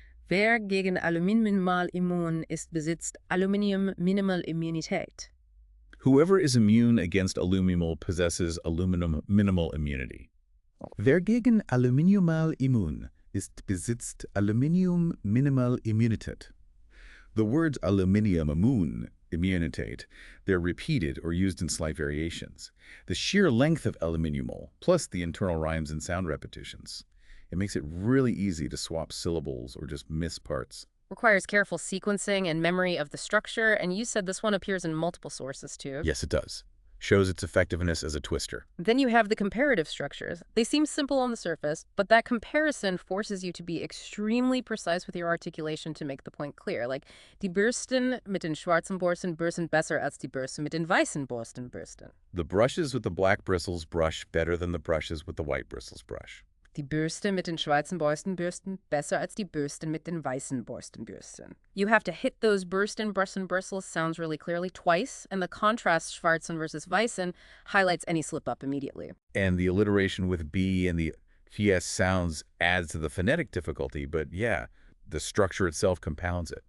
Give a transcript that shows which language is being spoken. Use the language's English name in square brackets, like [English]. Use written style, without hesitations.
[German] Wer gegen Aluminium immun ist, besitzt Aluminium Minimal-Immunität. [English] Whoever is immune against aluminum possesses aluminum minimal immunity. [German] Wer gegen Aluminium immun ist, besitzt Aluminium minimal Immunität. [English] The words aluminium immunitate, they're repeated or used in slight variations. The sheer length of aluminium, plus the internal rhymes and sound repetitions, it makes it really easy to swap syllables or just miss parts. Requires careful sequencing and memory of the structure, and you said this one appears in multiple sources too. Yes, it does. Shows its effectiveness as a twister. Then you have the comparative structures. They seem simple on the surface, but that comparison forces you to be extremely precise with your articulation to make the point clear. Like, [German] die Bürsten mit den schwarzen Borsten bürsten besser als die Bürsten mit den weißen Borsten bürsten. [English] The brushes with the black bristles brush better than the brushes with the white bristles brush. [German] Die Bürste mit den schwarzen Borstenbürsten besser als die Bürsten mit den weißen Borstenbürsten. [English] You have to hit those Bürsten, Bürsten, bristles sounds really clearly twice, and the contrast schwarzen versus weißen highlights any slip-up immediately. And the alliteration with B and the TS sounds adds to the phonetic difficulty, but yeah, the structure itself compounds it.